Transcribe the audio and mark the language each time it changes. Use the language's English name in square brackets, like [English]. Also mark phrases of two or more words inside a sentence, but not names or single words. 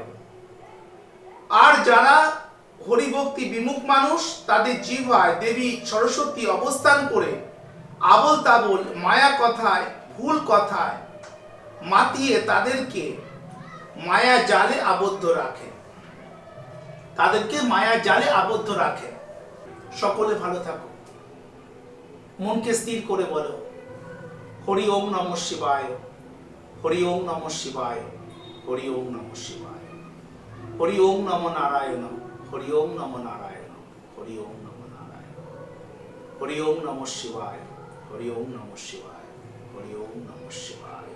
[Bangla] আর যারা হরিভক্তি বিমুখ মানুষ, তাদের জিহ্বায় দেবী সরস্বতী অবস্থান করে আবোল তাবোল মায়া কথায়, ভুল কথায় মাতিয়ে তাদেরকে মায়া জালে আবদ্ধ রাখে, তাদেরকে মায়া জালে আবদ্ধ রাখে। সকলে ভালো থাকো, মনকে স্থির করে বলো [Sanskrit] হরি ওম নমঃ শিবায়, হরি ওম নমঃ শিবায়, হরি ওম নমঃ শিবায়, হরি ওম নমঃ নারায়ণ, হরি ওম নমঃ নারায়ণ, হরি ওম নমঃ নারায়ণ। হরি ওম নমঃ শিবায়, হরি ওম নমঃ শিবায়, হরি ওম নমঃ শিবায়।